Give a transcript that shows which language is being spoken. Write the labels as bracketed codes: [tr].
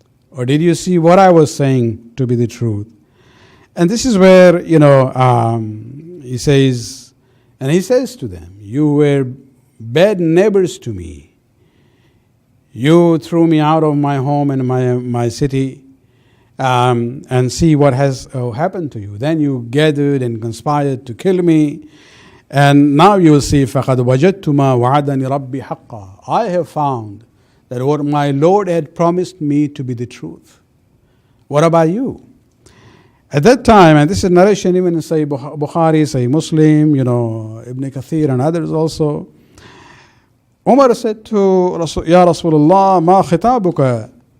[en] Or did you see what I was saying to be the truth? And this is where, he says, and he says to them, you were bad neighbors to me. You threw me out of my home and my city, and see what has happened to you. Then you gathered and conspired to kill me. And now you will see, [ar] فَقَدْ وَجَدْتُ مَا وَعَدَنِ رَبِّي حَقًّا. [en] I have found that what my Lord had promised me to be the truth. What about you? At that time, and this is narration even in Sayyid Bukhari, Sayyid Muslim, Ibn Kathir and others also, Umar said to Ya Rasulullah, [ar] ma khitabuka?